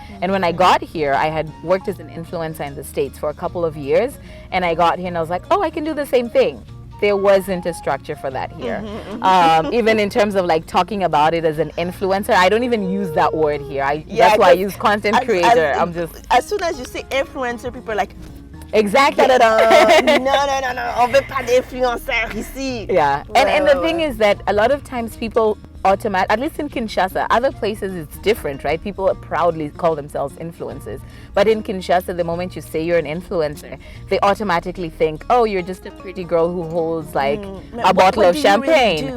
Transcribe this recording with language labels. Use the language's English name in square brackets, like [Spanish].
[English] And when I got here, I had worked as an influencer in the States for a couple of years. And I got here and I was like, oh, I can do the same thing. There wasn't a structure for that here. Even in terms of like talking about it as an influencer, I don't even use that word here. That's why I use content creator. As soon as you say influencer, people are like, exactly. [French] No, on veut pas d'influenceur ici. [English] Yeah, and the thing is that a lot of times people at least in Kinshasa, other places it's different, right? People proudly call themselves influencers. But in Kinshasa, the moment you say you're an influencer, they automatically think, oh, you're just a pretty girl who holds like a bottle of champagne.